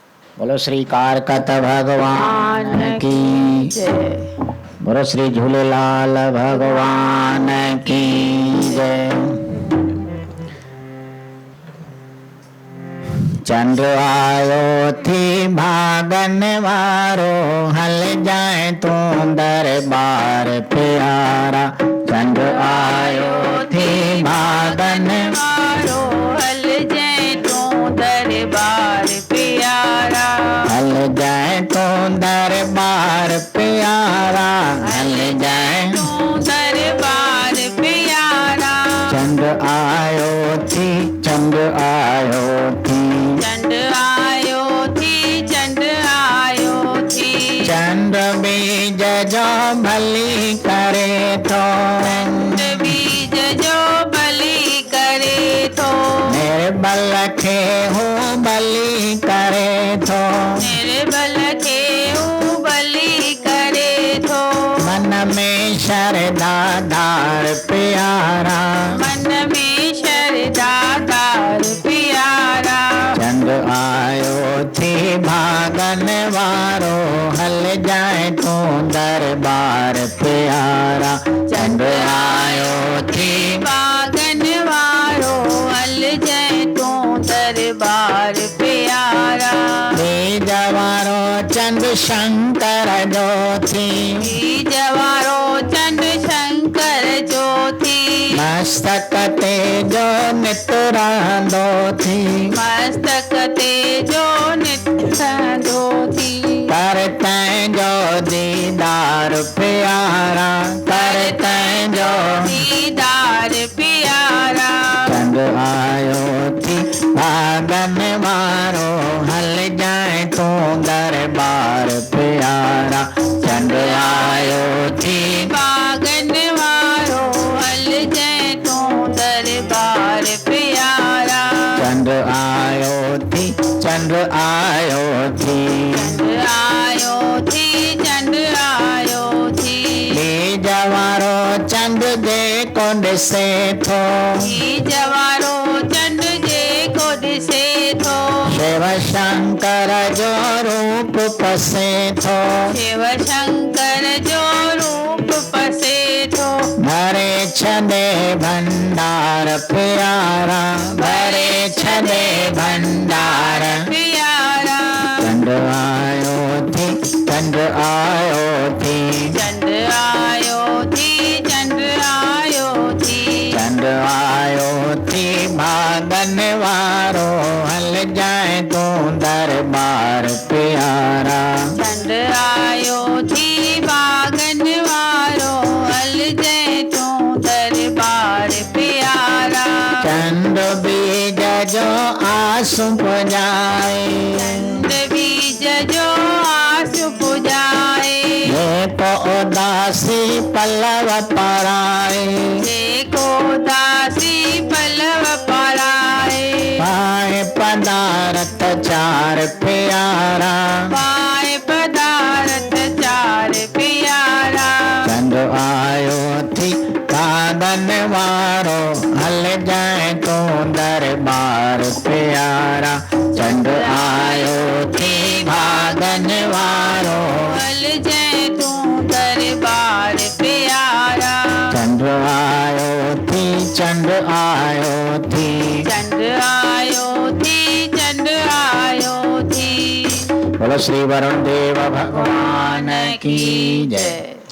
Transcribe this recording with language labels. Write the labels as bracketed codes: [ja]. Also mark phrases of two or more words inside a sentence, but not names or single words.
[hi] बोलो श्री कारकत भगवान की जय। बोलो श्री झूलेलाल भगवान की जय। [sd] चंद्र आयो थी भागन वारो हल जाए तू दरबार प्यारा। चंद्र आयो थी भागन वारो हल जाए तू दरबार प्यारा। हल जाए तू दरबार प्यारा। हल जाए तू दरबार प्यारा। चंद्र आयो थी चंद्र आयो थी चंद्र आयो थी चंद्र आयो थी। चंद्र बीज जो भली करे तो चंद्र बीज जो भली करे तो निर्बल खे हूँ बलि करे तो निर्बल के बलि करे तो मन में श्रद्धा धार प्यारा। मन में श्रद्धा धार प्यारा। चंद्र आयो थी भागन वारो हल जाए तू दरबार प्यारा। चंद्र आयो थी भागन वारो हल जाए तू दरबार प्यारा। जवारो चंद्र शंकर जो थी जवारो चंद्र शंकर जो थी। मस्तक ते जो नित रहंदो थी मस्तक ते जो नित रहंदो थी। करते जो दीदार प्यारा। करते जो दीदार प्यारा। चंद्र आयो थी भागन वारो हल जाए तू दरबार प्यारा। चंद्र आयो थी भागन वारो हल जाए तू दरबार प्यारा। चंद्र आयो थी चंद्र आयो थी चंद्र आयो थी चंद्र आयो थी। जवारो चंद्र जे को ॾिसे थो जवारो चंद्र जे को ॾिसे थो शिव शंकर जो रूप पसे थो। शिव शंकर जो रूप पसे थो। भरे छदे भंडार प्यारा। भरे छदे भंडार प्यारा। चंद्र आयो थी चंद्र आयो थी चंद्र आयो थी चंद्र आयो थी। चंद्र आयो थी भागन वारो हल जाए तू दरबार प्यारा। चंद्र आयो थी भागन वारो हल जाए तू दरबार प्यारा। चंद्र बीज जो आसु पुजाए चंद्र बीज जो आस पुजाए। ये तो उदासी पल्लव पराए देखो दासी पल्लव पराए। पाए पदार्थ चार प्यारा। पाए पदार्थ चार प्यारा। चंद्र आयो थी भागन वारो हल जाए तू दरबार प्यारा। चंद्र आयो थी भागन वारो हल जाए तू दरबार प्यारा। चंद्र आयो थी चंद्र आयो थी चंद्र आयो थी चंद्र आयो थी। [hi] बोलो श्री वरुण देव भगवान की जय।